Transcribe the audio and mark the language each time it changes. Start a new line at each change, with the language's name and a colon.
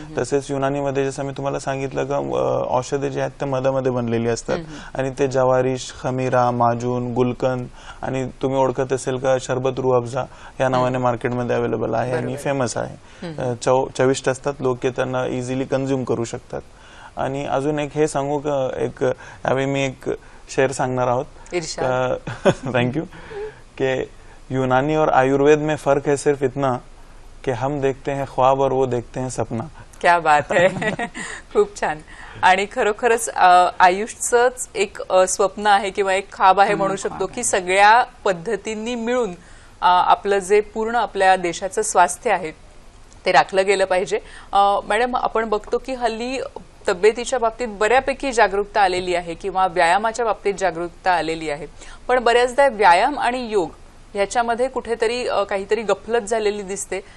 Marathi: तसेच युनानीमध्ये जसं मी तुम्हाला सांगितलं का औषधे जी आहेत ते मधामध्ये बनलेली असतात आणि ते जवारीश, खमीरा, माजून, गुलकंद आणि तुम्ही ओळखत असेल का शरबत रूह अफजा या नावाने मार्केटमध्ये अवेलेबल आहे आणि फेमस आहे. चविष्ट असतात, लोक त्यांना इझिली कंझ्युम करू शकतात. आणि अजून एक हे सांगू का, एक यावेळी मी एक शेर सांगणार आहोत.
English: Thank you.
Hindi: कि यूनानी और आयुर्वेद में फर्क है सिर्फ इतना कि हम देखते हैं ख्वाब और वो देखते हैं सपना. क्या बात
Marathi: आहे. खूप छान. आणि खरोखरच आयुषच एक स्वप्न आहे किंवा एक ख्वाब आहे म्हणू शकतो की सगळ्या पद्धतींनी मिळून आपलं जे पूर्ण आपल्या देशाचं स्वास्थ्य आहे ते राखलं गेलं पाहिजे. मॅडम, आपण बघतो की हल्ली तब्येतीच्या बाबतीत बऱ्यापैकी जागरूकता आलेली आहे किंवा व्यायामाच्या बाबतीत जागरूकता आलेली आहे, पण बऱ्याचदा व्यायाम आणि योग ह्याच्यामध्ये कुठेतरी काहीतरी गफलत झालेली दिसते.